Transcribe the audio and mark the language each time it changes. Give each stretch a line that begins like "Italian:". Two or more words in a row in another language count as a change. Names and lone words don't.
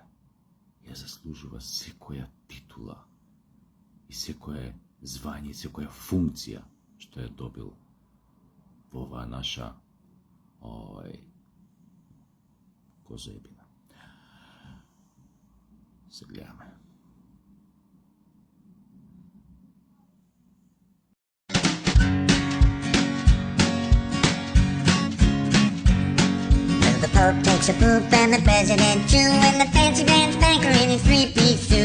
Macedonian: Ја заслужува секоја титула и секое звање, секоја функција што е добил во оваа наша козоебина. Се гледаме.
English: The Pope takes a poop and the President too, and the fancy dance banker in his three-piece suit.